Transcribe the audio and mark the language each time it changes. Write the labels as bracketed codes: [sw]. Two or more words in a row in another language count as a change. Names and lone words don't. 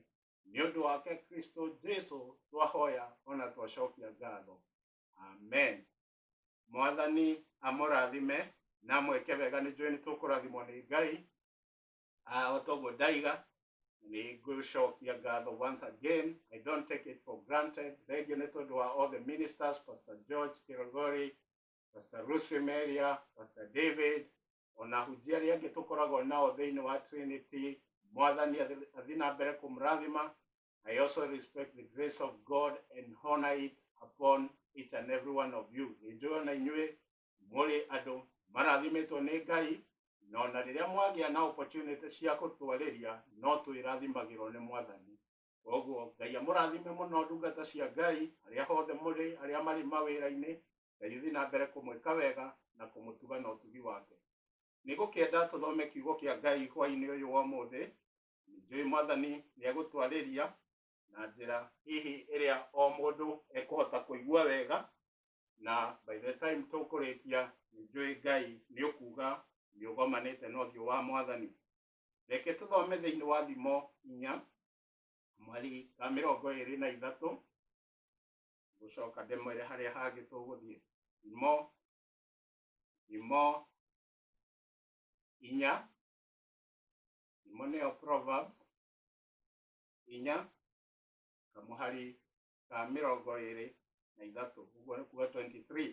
[ki] Nĩ ũndũ wake Kristo Jesũ twahoya ona twacokia ngatho. Amen. Mwathani amũrathime na mwĩke wega. Nĩ njũĩ nĩ tũkũrathimwo nĩ Ngai. O toguo ndaiga nĩ ngũcokia ngatho [en] once again. I don't take it for granted. [ki] Thengiũ nĩ tondũ wa [en] all the ministers, [ki] Pastor George Kirogori, Pastor Lucy Meria, Pastor David, ona hunjia arĩa angĩ tũkoragwo nao thĩinĩ wa Trinity. Mwathani athiĩ na mbere kũmũrathima. [en] I also respect the grace of God and honor it upon each and every one of you. [ki] Nĩ njũĩ ona inyuĩ mũrĩ andũ marathimĩtwo nĩ Ngai, na ona rĩrĩa mwagĩa na opportunity cia gũtwarĩria no twĩrathimagĩrwo nĩ Mwathani. Koguo Ngai amũrathime mũno ndungata cia Ngai arĩa hothe mũrĩ, arĩa marĩ mawĩra-inĩ. Ngai athiĩ na mbere kũmwĩka wega na kũmũtuga na ũtugi wake. Nĩ ngũkĩenda tũthome kiugo kĩa Ngai hwaĩ-inĩ ũyũ wa ũmũthĩ. Nĩ njũĩ Mwathani nĩ egũtwarĩria na njĩra hihi ĩrĩa o mũndũ ekũhota kũigua wega, na [en] by the time [ki] tũkũrĩkia nĩnjũĩ Ngai nĩ ũkuga nĩ ũgomanĩte na ũthiũ wa Mwathani. Reke tũthome thĩinĩ wa Thimo 4 mweri wa 23 gũcoka ndĩmwĩre harĩa hangĩ tũgũthiĩ. Thimo 4, Thimo nĩyo Proverbs 4 kamũhari ka 23, ũguo nĩ kuga 23.